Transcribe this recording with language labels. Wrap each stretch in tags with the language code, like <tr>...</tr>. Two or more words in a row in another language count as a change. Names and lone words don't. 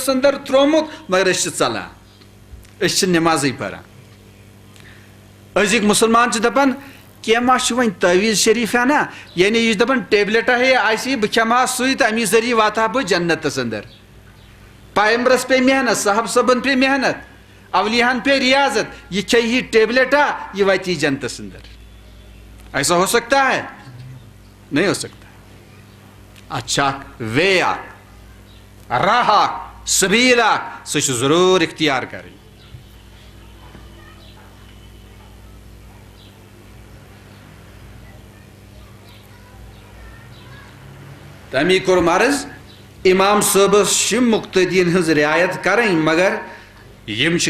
<ks>انٛدر ترٛوومُت مگر أسۍ چھِ ژلان أسۍ چھِ نٮ۪مازٕے پران أزِکۍ مُسلمان چھِ دپان کینٛہہ ما چھُ وۄنۍ تعویٖز شریٖف ہنا یعنی یہِ چھُ دپان ٹیبلِٹا ہے آسہِ بہٕ کھٮ۪مہٕ ہا سُے تہٕ امی ذٔریعہٕ واتہٕ ہا بہٕ جنتس انٛدر پیمبرس پے محنت صاحب صٲبن پے محنت اولیاہن پے ریاضت یہِ کھیٚیہِ یہِ ٹیبلِٹا یہِ واتہِ یہِ جنتس انٛدر</ks> <ur>ایسا ہو سکتا ہے نہیں ہو سکتا</ur> <ks>اچھا وے اکھ راہ اکھ سبیٖل اکھ سُہ چھُ ضروٗر اختیار کرٕنۍ تمی کوٚر مرض امام صٲبس چھِ مُقتدین ہٕنٛز رعایت کرٕنۍ مگر یِم چھِ</ks>